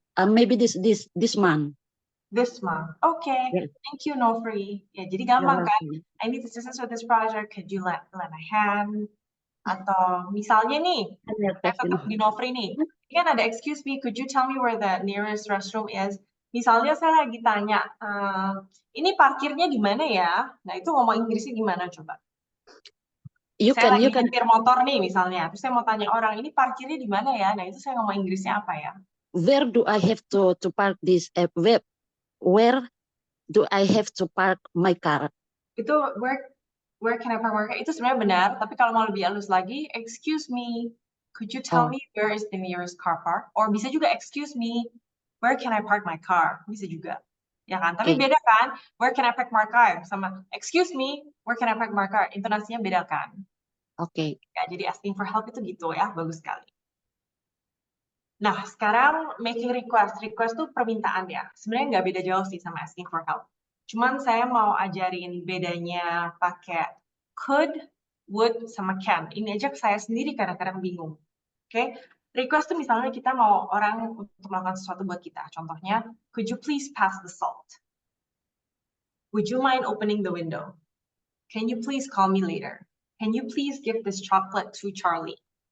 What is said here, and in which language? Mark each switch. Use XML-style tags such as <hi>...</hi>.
<en>Maybe this month. This month. Okay. Yes. Thank you, Nofri.</en> <id>Ya, jadi gampang kan?</id> <en>I need assistance with this project. Could you lend a hand?</en> <id>Atau misalnya nih, saya tetap di Nofri nih. Ini kan ada</id> <en>excuse me, could you tell me where the nearest restroom is?</en> <id>Misalnya saya lagi tanya, ini parkirnya di mana ya? Nah, itu ngomong Inggrisnya gimana coba? Saya lagi nyetir motor nih misalnya, terus saya mau tanya orang, ini parkirnya di mana ya? Nah, itu saya ngomong Inggrisnya apa ya?</id> <en>Where do I have to park this where do I have to park my car?</en> <id>Itu</id> <en>where can I park my car?</en> <id>Itu sebenarnya benar, tapi kalau mau lebih halus lagi,</id> <en>excuse me, could you tell me where is the nearest car park? Or</en> <id>bisa juga</id> <en>excuse me, where can I park my car?</en> <id>Bisa juga. Ya kan? Tapi beda kan?</id> <en>Where can I park my car?</en> <id>Sama</id> <en>excuse me, where can I park my car?</en> <id>Intonasinya beda kan? Oke. Ya, jadi</id> <en>asking for help</en> <id>itu gitu ya, bagus sekali. Nah, sekarang</id> <en>making request.</en> <id>Request tuh permintaan ya. Sebenarnya nggak beda jauh sih sama</id> <en>asking for help.</en> <id>Cuman saya mau ajarin bedanya pakai could, would, sama can. Ini aja saya sendiri kadang-kadang bingung. Oke? Request tuh misalnya kita mau orang untuk melakukan sesuatu buat kita.</id> <en>Contohnya, could you please pass the salt? Would you mind opening the window? Can you please call me later? Can you please give this chocolate to Charlie?</en>